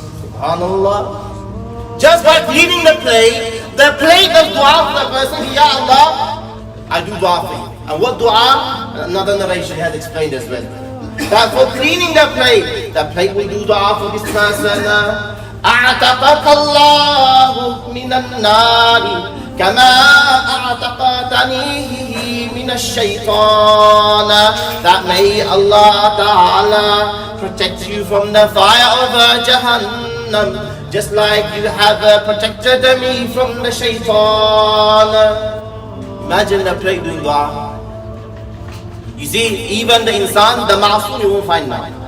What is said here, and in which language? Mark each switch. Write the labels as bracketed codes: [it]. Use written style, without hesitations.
[en] Subhanallah. Just by cleaning the plate does dua for the person. Ya Allah, I do dua for you. And what dua? Another narration has explained as well. That for cleaning the plate will do dua for this person. [ar] أعتقك الله من النار كما أعتقتني من الشيطان. [en] That may Allah Ta'ala protect you from the fire of Jahannam, just like you have protected me from the Shaytaan. Imagine the plate doing dua. You see, even the insan, the ma'soom, you won't find now.